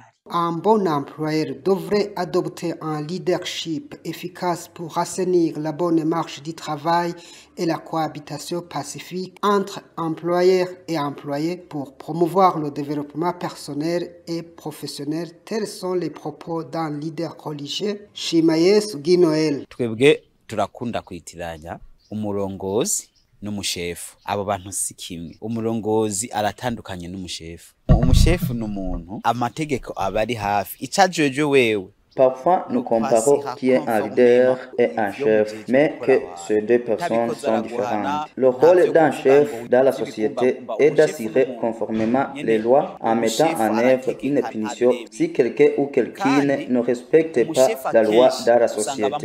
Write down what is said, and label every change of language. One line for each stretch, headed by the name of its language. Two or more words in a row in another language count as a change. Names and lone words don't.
French: Un bon employeur devrait adopter un leadership efficace pour assainir la bonne marche du travail et la cohabitation pacifique entre employeurs et employés pour promouvoir le développement personnel et professionnel. Tels sont les propos d'un leader religieux, Shimayesu Ginoel.
Rundi: Twebwe turakunda kwitiranya umurongozi n'umushefu. Abo bantu si kimwe. Umurongozi aratandukanye n'umushefu. Umushefu n'umuntu amategeko abari hafi. Icajejwe wewe.
French: Parfois, nous comparons qui est un leader et un chef, mais que ces deux personnes sont différentes. Le rôle d'un chef dans la société est d'assurer conformément les lois en mettant en œuvre une punition si quelqu'un ou quelqu'une ne respecte pas la loi dans la société.